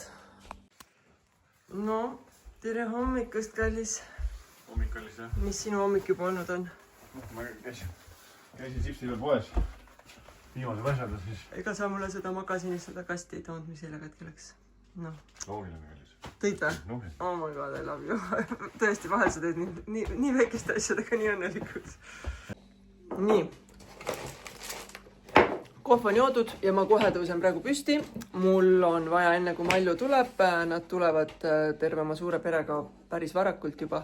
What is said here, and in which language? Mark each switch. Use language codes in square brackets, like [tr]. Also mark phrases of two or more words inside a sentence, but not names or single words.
[et] No, tere hommikust, kallis. Hommik kallis, jah? Mis sinu hommik juba olnud on? Ma käisin Sipsile poes. Viimased asjad ja siis... Ega sa mulle seda magasinis seda kasti ei toonud, mis eile katki läks? No. Loogiline kallis. Tõid või? No, [en] oh my god, I love you. [et] Tõesti, vahel sa teed nii väikeste asjadega nii õnnelikud. Nii. Kohv on joodud ja ma kohe tõusen praegu püsti. Mul on vaja enne, kui Malju tuleb. Nad tulevad terve oma suure perega päris varakult juba.